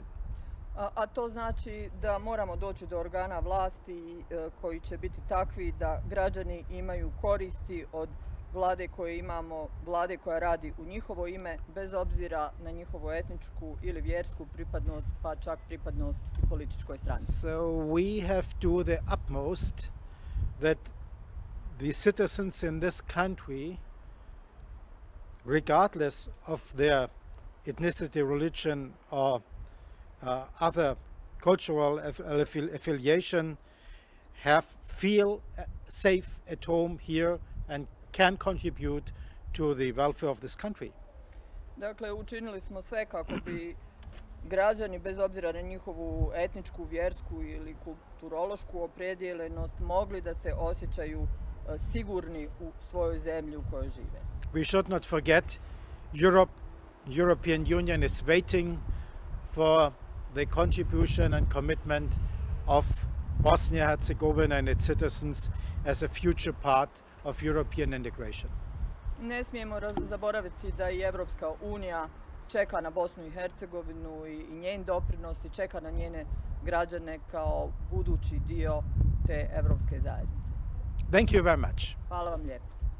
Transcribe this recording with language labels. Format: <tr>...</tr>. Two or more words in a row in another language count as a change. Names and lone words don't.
<bs>A to znači da moramo doći do organa vlasti koji će biti takvi da građani imaju koristi od vlade koje imamo, vlade koja radi u njihovo ime, bez obzira na njihovu etničku ili vjersku pripadnost, pa čak pripadnost i političkoj stranci.</bs> <en>So we have to do the utmost that the citizens in this country, regardless of their ethnicity, religion, or other cultural affiliation, feel safe at home here and can contribute to the welfare of this country.</en> <bs>Dakle, učinili smo sve kako bi građani, bez obzira na njihovu etničku, vjersku ili kulturološku opredjeljenost, mogli da se osjećaju sigurni u svojoj zemlji u kojoj žive.</bs> <en>We should not forget European Union is waiting for the contribution and commitment of Bosnia-Herzegovina and its citizens as a future part of European integration.</en> <bs>Ne smijemo zaboraviti da i Evropska unija čeka na Bosnu i Hercegovinu i njen doprinos i čeka na njene građane kao budući dio te evropske zajednice.</bs> <en>Thank you very much.</en> <bs>Hvala vam lijepo.</bs>